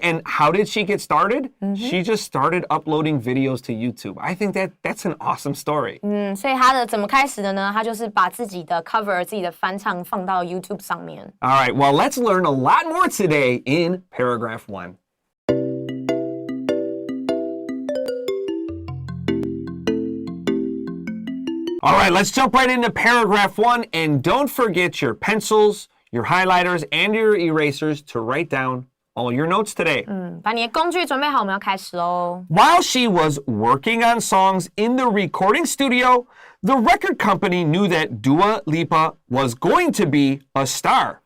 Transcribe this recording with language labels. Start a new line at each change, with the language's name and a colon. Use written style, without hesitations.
English: And how did she get started? She just started uploading videos to YouTube. I think that's an awesome story.
Chinese: 所以他的怎么开始的呢？他就是把自己的 cover、自己的翻唱放到 YouTube 上面。
English: All right, well, let's learn a lot more today in paragraph 1. All right, let's jump right into paragraph 1, and don't forget your pencils, your highlighters, and your erasers to write down all your notes today.
Chinese: 把你的工具准备好，我们要开始喽。
English: While she was working on songs in the recording studio, the record company knew that Dua Lipa was going to be a star.